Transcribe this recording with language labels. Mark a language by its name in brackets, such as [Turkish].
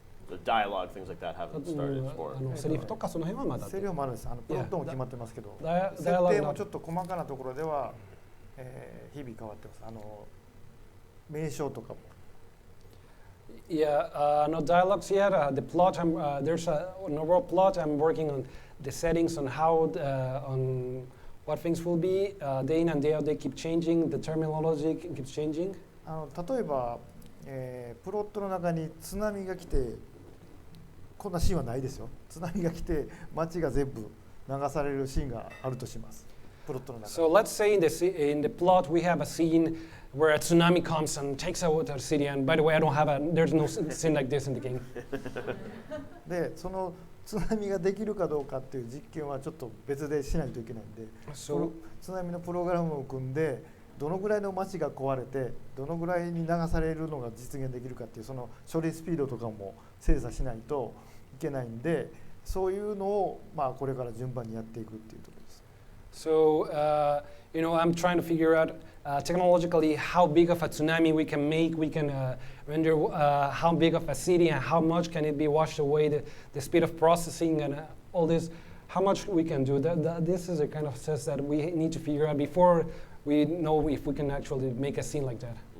[English] The dialogue, things like that haven't started for. [Japanese] セリフとかその辺はまだ。セリフはまだです。プロットも決まってますけど、設定もちょっと細かなところでは、日々変わってます。名称とかも。 [English] Yeah, no dialogues yet. The plot, there's an overall plot. I'm working on the settings on how, on what things will be. Day in and day out, they keep changing. The terminology keeps changing. [Japanese] 例えば、プロットの中に津波が来て、こんなシーンはないですよ。津波が来て、街が全部流されるシーンがあるとします。プロットの中に。 [English] So let's say in the plot we have a scene where a tsunami comes and takes out the city. And by the way, there's no scene like this in the game. [Japanese] で、その津波ができるかどうかっていう実験はちょっと別でしないといけないんで、津波のプログラムを組んで、どのぐらいの街が壊れて、どのぐらいに流されるのが実現できるかっていうその処理スピードとかも精査しないといけないんで、そういうのをこれから順番にやっていくっていうところです。 [English] So, you know, I'm trying to figure out technologically how big of a tsunami we can make. We can render how big of a city and how much can it be washed away, the speed of processing and all this, how much we can do. This is a kind of process that we need to figure out before we know if we can actually make a scene like that.